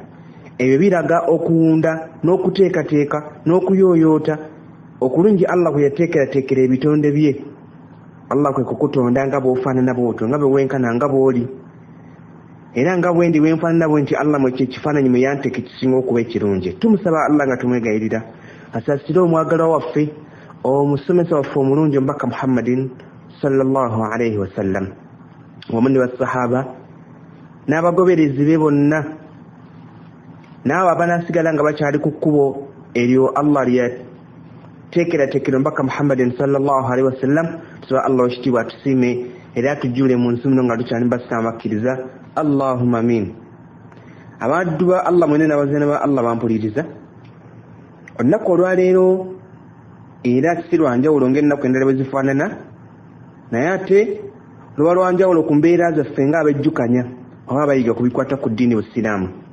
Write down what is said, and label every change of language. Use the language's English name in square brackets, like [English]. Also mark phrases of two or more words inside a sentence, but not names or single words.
[Ganda] Ebyo biraga okuwunda n'okuteekateeka n'okuyooyoota okulungi Allah kwe yateekerateekera ebitonde bye. Allah kwe kukutonda nga bw'ofaanana bw'otyo, nga bwe wenkana nga bw'oli, era nga bwe ndi wenfaanana bwe nti Allah mwe kyekifaananyi mwe yanteeka ekisinga okuba ekirungi. Tumusaba Allah nga tumwegayirira asaasire omwagalwa waffe omusomesa waffe omulungi omubaka Muhammadin [Arabic] صلى الله عليه وسلم [Ganda] wamu ne basahaba n'abagoberezi be bonna n'abo abanaasigala nga bakyali ku kkubo eryo Allah lyateekerateekera omubaka Muhammadin [Arabic] صلى الله عليه وسلم. [Ganda] Tusaba Allah ekitiibwa atusiime era atujjuule mu nsi muno nga tukyali basiraamu bakkiriza. [Arabic] اللهم آمين. [Ganda] Abaddu ba Allah mwene n'abazaana ba Allah bampuliriza, olunaku olwaleero era si lwa njawulo ng'ennaku endala bwe zifaanana, naye ate luba lwa njawulo ku mbeera zaffe ng'abejjukanya oba abayiga ku bikwata ku ddiini Busiraamu.